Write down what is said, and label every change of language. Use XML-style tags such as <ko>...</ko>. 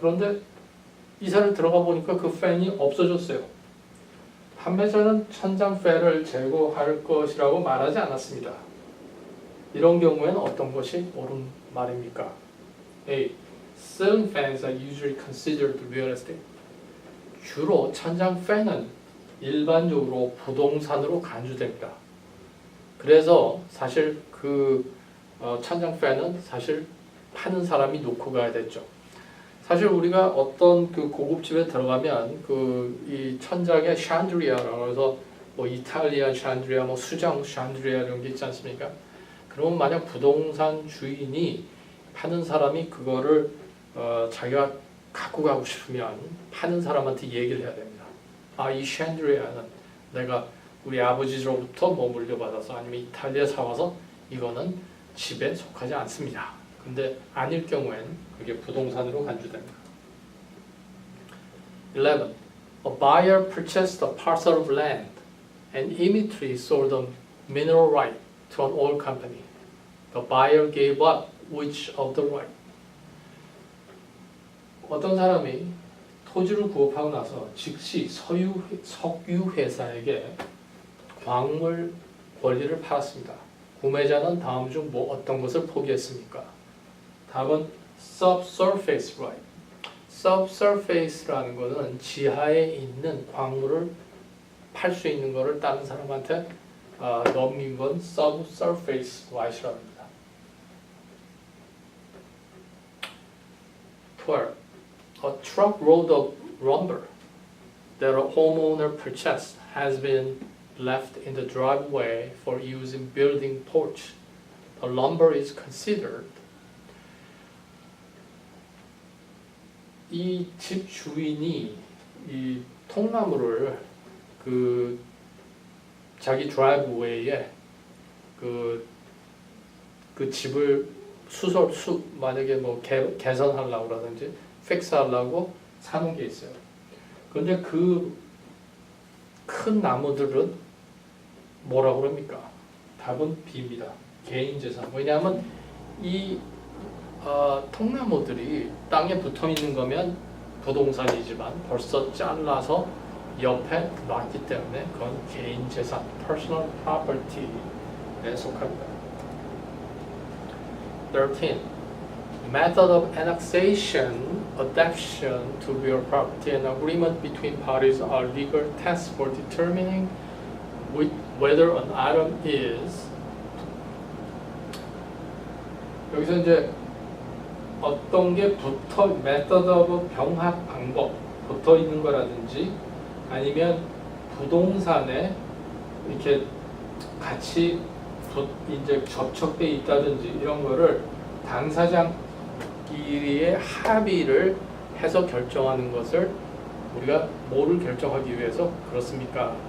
<ko>그런데 이사를 들어가 보니까 그 팬이 없어졌어요. 판매자는 천장 팬을 제거할 것이라고 말하지 않았습니다. 이런 경우에는 어떤 것이 옳은 말입니까? A.</ko> <en>Ceiling fans are usually considered real estate.</en> <ko>주로 천장 팬은 일반적으로 부동산으로 간주됩니다. 그래서 사실 그 천장 팬은 사실 파는 사람이 놓고 가야 됐죠. 사실 우리가 어떤 그 고급집에 들어가면 이 천장에 샹드리아라고 해서 뭐 이탈리아 샹드리아, 뭐 수정 샹드리아 이런 게 있지 않습니까? 그러면 만약 부동산 주인이 파는 사람이 그거를 자기가 갖고 가고 싶으면 파는 사람한테 얘기를 해야 됩니다. 이 샹드리아는 내가 우리 아버지로부터 뭐 물려받아서 아니면 이탈리아 사와서 이거는 집에 속하지 않습니다. 근데 아닐 경우엔 그게 부동산으로 간주됩니다. 11.</ko> <en>A buyer purchased a parcel of land and immediately sold the mineral right to an oil company. The buyer gave up which of the right?</en> <ko>어떤 사람이 토지를 구입하고 나서 즉시 석유 회사에게 광물 권리를 팔았습니다. 구매자는 다음 중 어떤 것을 포기했습니까? 답은 subsurface right. subsurface라는 것은 지하에 있는 광물을 팔 수 있는 것을 다른 사람한테 넘긴 건 subsurface right이라고 합니다. 12.</ko> <en>A truckload of lumber that a homeowner purchased has been left in the driveway for use in building porch. The lumber is considered.</en> <ko>이 집 주인이 이 통나무를 자기 드라이브웨이에 그 집을 만약에 뭐 개선하려고 라든지 픽스하려고 사는 게 있어요. 그런데 그 큰 나무들은 뭐라고 그럽니까? 답은 B입니다. 개인 재산. 왜냐하면 이 통나무들이 땅에 붙어 있는 거면 부동산이지만 벌써 잘라서 옆에 놨기 때문에 그건 개인 재산, personal property에 속합니다. 13.</ko> <en>Method of annexation, adaptation to real property, and agreement between parties are legal tests for determining whether an item is.</en> <ko>여기서 이제 어떤 게 method of 병합 방법, 붙어 있는 거라든지 아니면 부동산에 이렇게 같이 이제 접촉돼 있다든지 이런 거를 당사자끼리의 합의를 해서 결정하는 것을 우리가 뭐를 결정하기 위해서 그렇습니까?</ko>